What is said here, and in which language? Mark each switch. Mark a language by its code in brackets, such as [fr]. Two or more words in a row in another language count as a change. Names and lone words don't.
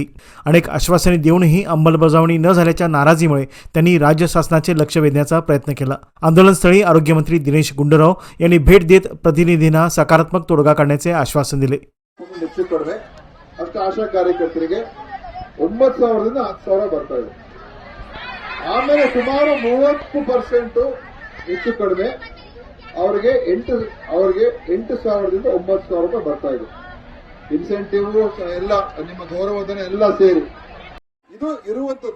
[mr] अनेक आश्वासने देऊनही अंमलबजावणी न झाल्याच्या नाराजीमुळे त्यांनी राज्य शासनाचे लक्ष वेधण्याचा प्रयत्न केला. आंदोलनस्थळी आरोग्यमंत्री दिनेश गुंडूराव यांनी भेट देत प्रतिनिधींना सकारात्मक तोडगा काढण्याचे आश्वासन दिले. [kn] आशा कार्यकರ್ತರಿಗೆ 9,000ದಿಂದ 10,000 ಬರ್ತಾ ಇದೆ. ಆಮೇಲೆ ಸುಮಾರು 30% ಹೆಚ್ಚು ಕಡಿಮೆ ಅವರಿಗೆ 8,000ದಿಂದ 9,000 ರೂಪಾಯಿ ಬರ್ತಾ ಇದೆ. ಇನ್ಸೆಂಟಿವ್ ಎಲ್ಲ ನಿಮ್ಮ ಗೌರವಧನ ಎಲ್ಲ ಸೇರಿ ಇದು ಇರುವಂತದ್ದು.